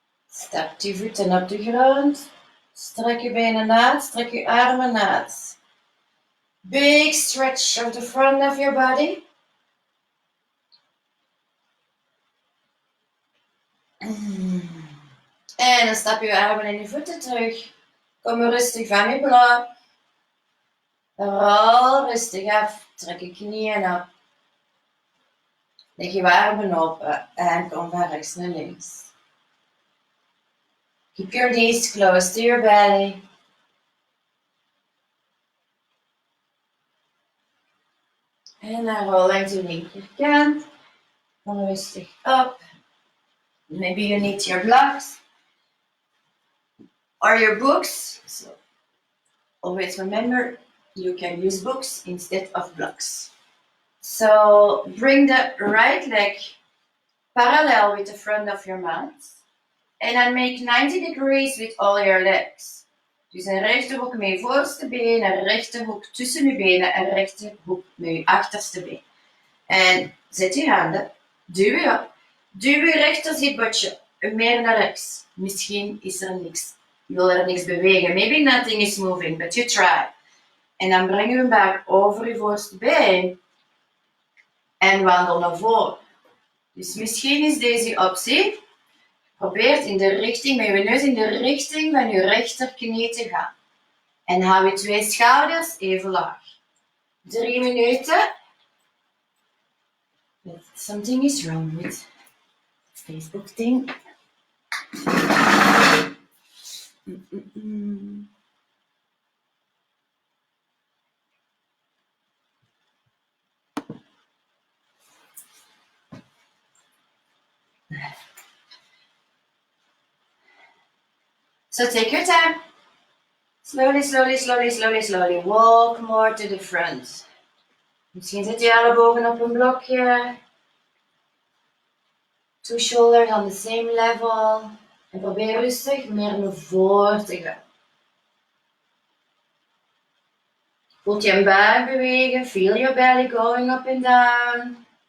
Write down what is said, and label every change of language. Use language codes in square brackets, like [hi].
[nl] Stap je voeten op de grond. Strek je benen uit, strek je armen uit. [en] Big stretch of the front of your body. [nl] En dan stap je armen en je voeten terug. Kom rustig van je blok. Rol rustig af. Trek je knieën op. Leg je armen open en kom van rechts naar links. [en] Keep your knees close to your belly. [nl] En dan rol langs de linkerkant. Kom rustig op. [en] Maybe you need your blocks or your books. So always remember, you can use books instead of blocks. So bring the right leg parallel with the front of your mat. And then make 90 degrees with all your legs. [nl] Dus een rechte hoek met je voorste been, een rechte hoek tussen je benen en een rechte hoek met je achterste been. En zet je handen, duw je op. Duw je rechter zitbotje meer naar rechts. Misschien is er niks. Je wil er niks bewegen. [en] Maybe nothing is moving, but you try. [nl] En dan breng je hem buik over je voorste been. En wandel naar voren. Dus misschien is deze optie. Probeer in de richting, met je neus in de richting van je rechterknie te gaan. En hou je twee schouders even laag. 3 minuten. [en] Something is wrong with Facebook thing. So take your time. Slowly, slowly, slowly, slowly, slowly. Walk more to the front. [nl] Misschien zet je ellebogen op een blokje. [en] 2 shoulders on the same level. [nl] En probeer rustig meer naar voren te gaan. Voelt je buik bewegen. [en] Feel your belly going up and down.